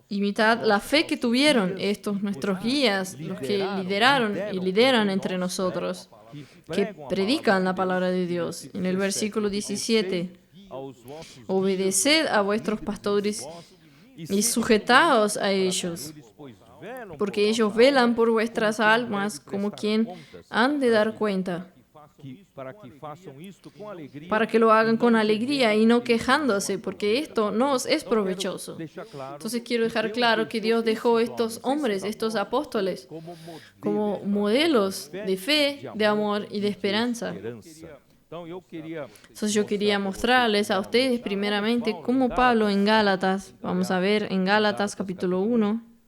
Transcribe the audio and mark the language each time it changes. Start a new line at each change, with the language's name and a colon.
Spanish: imitad la fe que tuvieron estos nuestros guías, los que lideraron y lideran entre nosotros, que predican la palabra de Dios. En el versículo 17,
Portuguese: aos vossos
Spanish: obedeced a vuestros pastores y sujetaos a ellos,
Portuguese: eles, pois velam
Spanish: porque ellos velan por vuestras almas como quien han de dar cuenta,
Portuguese: para que façam isto com alegria.
Spanish: para que lo hagan con alegría y no quejándose, porque esto no os es provechoso.
Portuguese: Deixar claro
Spanish: Entonces quiero dejar claro que Dios dejó estos hombres, estos apóstoles,
Portuguese: como modelo
Spanish: como modelos de fe, de amor y de esperanza.
Portuguese: esperança. Então eu queria
Spanish: Entonces yo quería mostrarles a ustedes primeramente cómo Pablo en Gálatas, vamos a ver en Gálatas capítulo 1,